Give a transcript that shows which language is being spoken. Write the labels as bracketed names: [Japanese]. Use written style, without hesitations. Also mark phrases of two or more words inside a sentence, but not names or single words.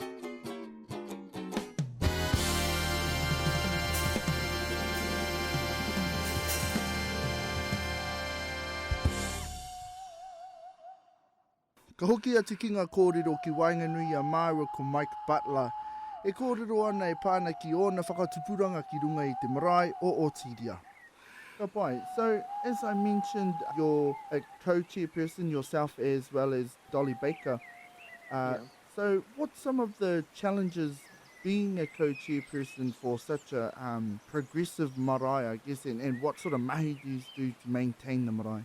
[Māori] Ka hoki atu ki ngā kōrero ki Wainganui a Māua ko Mike Butler. E kōrero ana e pāna ki ōna whakatupuranga ki runga i te marae o Otiria. Ka pai, [English] so as I mentioned, you're a co-chairperson yourself as well as Dolly Baker. So what's some of the challenges being a co-chairperson for such a progressive marae, I guess, and what sort of mahi do you do to maintain the marae?